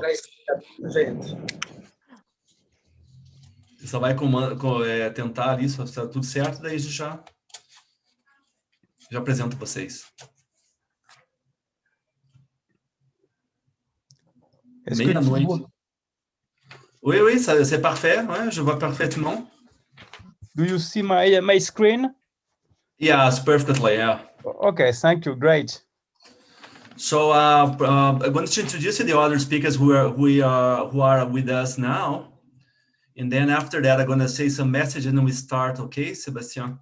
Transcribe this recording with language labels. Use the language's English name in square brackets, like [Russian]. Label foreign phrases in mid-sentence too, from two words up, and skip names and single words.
[Portuguese] Já entra. Você só vai tentar ali, se está tudo certo, daí já apresento vocês. Meia-noite. [French] Oui, c'est parfait. Ouais, je vois parfaitement. [English] Do you see my screen? Yes, perfectly, yeah. Okay, thank you. Great. So I'm going to introduce you the other speakers who are with us now. And then after that, I'm going to say some message and then we start, okay, Sebastian?